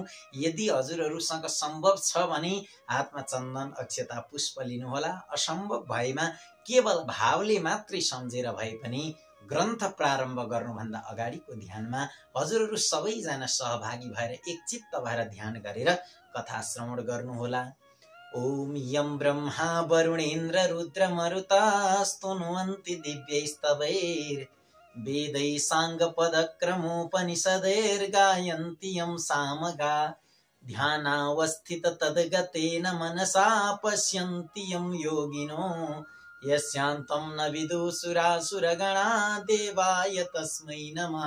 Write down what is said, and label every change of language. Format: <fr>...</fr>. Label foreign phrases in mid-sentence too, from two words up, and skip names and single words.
<ne>यदि हजुरहरूसँग सम्भव छ भने हातमा चन्दन अक्षता पुष्प लिनुहोला। असम्भव भएमा केवल भावले मात्रै सम्झेर भए पनि ग्रन्थ प्रारम्भ गर्नुभन्दा अगाडिको ध्यानमा हजुरहरू सबैजना सहभागी भएर एक चित्त भएर ध्यान गरेर कथा श्रवण गर्नुहोला।</ne> <sa>ओम यम ब्रह्मा वरुणेन्द्र रुद्र मरुतास्तुन्वन्ति दिव्यैस्तवैर् वेदै साङ्गपदक्रमोपनिषदैर्गायन्ति यं सामगा ध्यानावस्थित तद्गतेन मनसा पश्यन्ति यं योगिनो यस्यान्तं न विदुसुरासुरगणा देवाय तस्मै नमः।</sa>